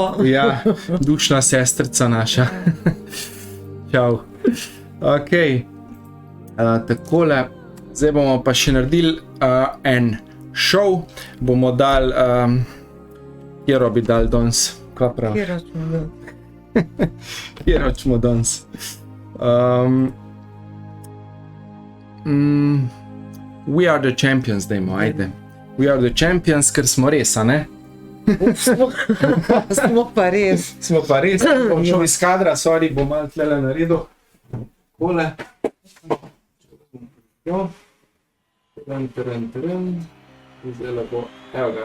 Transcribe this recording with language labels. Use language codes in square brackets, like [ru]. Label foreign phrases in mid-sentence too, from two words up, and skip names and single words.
[sl] Ja, dušna sestrica naša. Čau. Ok, takole, zdaj bomo pa še naredili en show, bomo dali, kjero bi dali danes, kaj prav? Kjer hočemo? Kjer hočemo danes? [en] We are the champions, [sl] dajmo, ajde. [en] We are the champions, [sl] ker smo res, a ne? Smo pa res. Smo pa res, bom šel iz kadra, sorry, bom malo tlele naredil. Kole. Zdaj lepo, evo ga.